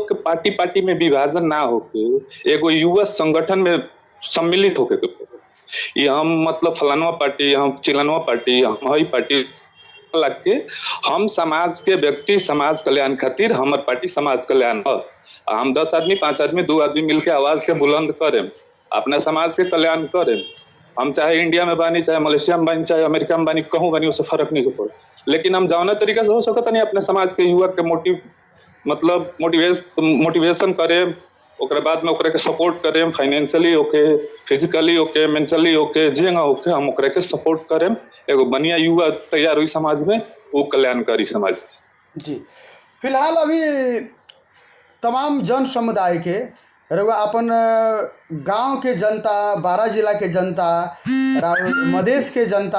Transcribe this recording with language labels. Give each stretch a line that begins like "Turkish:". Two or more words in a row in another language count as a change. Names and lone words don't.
Bhojpuri: के पार्टी पार्टी में विभाजन ना होके एगो युवा संगठन में सम्मिलित होके ये हम मतलब फलानवा पार्टी हम चिलनवा पार्टी हम हई पार्टी लग के हम समाज के व्यक्ति समाज कल्याण खातिर हमार पार्टी समाज कल्याण हम 10 आदमी 5 आदमी 2 आदमी मिलके आवाज के बुलंद करें अपना समाज के कल्याण करें हम चाहे इंडिया में बानी चाहे मलेशिया में बानी चाहे अमेरिका में बानी कहूँ बानी उससे फर्क नहीं पड़े लेकिन हम जौना तरीका से हो सकता नहीं अपने समाज के युवा के मोटिवेशन करें ओकरे बाद में ओकरे के सपोर्ट करें
English: financially okay physically okay mentally okay
Bhojpuri: जेंगा ओके हम ओकरे के सपोर्ट करें एगो बढ़िया युवा तैयार हुई समाज में वो कल्याणकारी समाज जी। फिलहाल अभी तमाम जन समुदाय के रउआ अपन गांव के जनता बारा जिला के जनता मधेश के जनता